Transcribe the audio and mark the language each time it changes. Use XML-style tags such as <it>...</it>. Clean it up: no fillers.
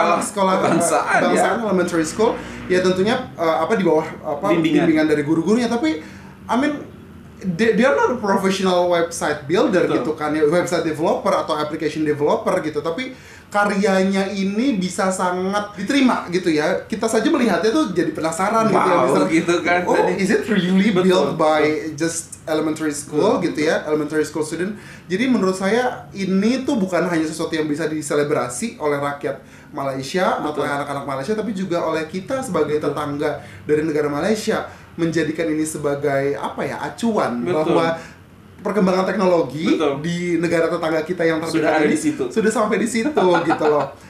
<id>sekolah bangsaan elementary school. Ya tentunya di bawah bimbingan dari guru-gurunya, tapi</id> <en>I mean they are not a professional website builder</en> <id>gitu kan ya, website developer atau application developer gitu, tapi karyanya ini bisa sangat diterima gitu ya. Kita saja melihatnya tuh jadi penasaran gitu ya, misalnya, gitu kan.</id> <en>Is it really built by just elementary school</en> <id>gitu ya,</id> <en>elementary school student.</en> <id>Jadi menurut saya ini tuh bukan hanya sesuatu yang bisa diselebrasi oleh rakyat Malaysia atau anak-anak Malaysia, tapi juga oleh kita sebagai tetangga dari negara Malaysia, menjadikan ini sebagai acuan bahwa perkembangan teknologi di negara tetangga kita yang terdekat ini sudah sampai di situ gitu loh.</id>